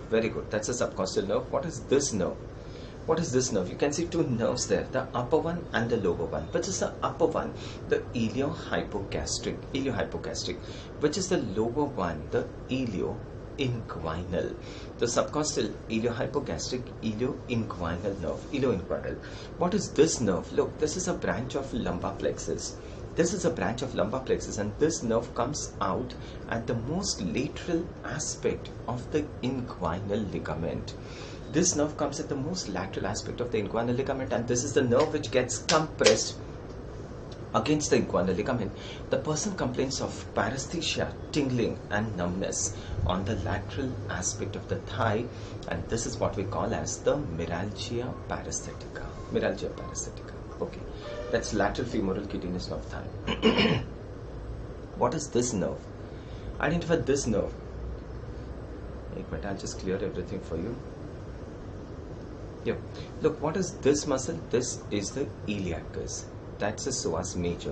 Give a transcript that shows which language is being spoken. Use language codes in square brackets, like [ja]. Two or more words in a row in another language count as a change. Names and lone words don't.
[en] Very good. That's a subcostal nerve. What is this nerve? What is this nerve? You can see two nerves there, the upper one and the lower one. Which is the upper one? The iliohypogastric. Which is the lower one? The ilioinguinal. The subcostal, iliohypogastric, ilioinguinal nerve. Ilioinguinal. What is this nerve? Look, this is a branch of lumbar plexus. This is a branch of lumbar plexus, and this nerve comes out at the most lateral aspect of the inguinal ligament. This nerve comes at the most lateral aspect of the inguinal ligament, and this is the nerve which gets compressed against the inguinal ligament. The person complains of paresthesia, tingling and numbness on the lateral aspect of the thigh, and this is what we call as the meralgia paresthetica. Meralgia paresthetica. Okay. That's lateral femoral cutaneous nerve thigh. What is this nerve? Identify this nerve. But I'll just clear everything for you. Yeah. Look, what is this muscle? This is the iliacus. That's the psoas major.